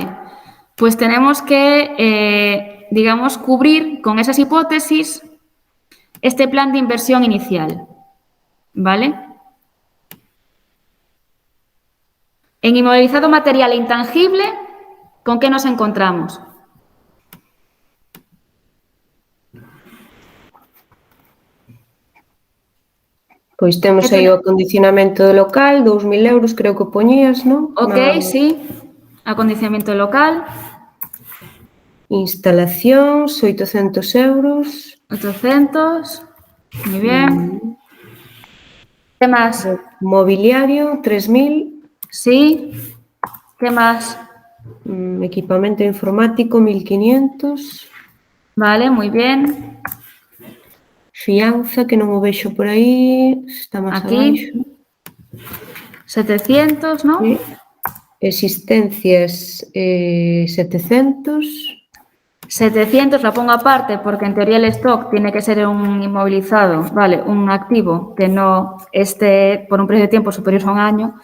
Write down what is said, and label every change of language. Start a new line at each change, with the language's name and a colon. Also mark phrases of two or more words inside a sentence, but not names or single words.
Spanish: Pues tenemos que, cubrir con esas hipótesis este plan de inversión inicial, ¿vale? En inmovilizado material e intangible, ¿con qué nos encontramos?
Galician: Pois temos aí o acondicionamento do local, 2.000 euros, creo que poñías, non?
Spanish: Ok, sí. Acondicionamiento local.
Galician: Instalacións, 800 euros. 800.
Spanish: Muy bien. ¿Qué más? Mobiliario, 3.000. Sí. ¿Qué más?
Galician: Equipamento informático, 1.500.
Spanish: Vale, muy bien.
Galician: Fianza, que non o vexo por aí, está máis Aquí. abaixo. 700, ¿no? Sí. Existencias, 700.
Spanish: 700 la pongo aparte porque en teoría el stock tiene que ser un inmovilizado, ¿vale? Un activo que no esté por un periodo de tiempo superior a un año.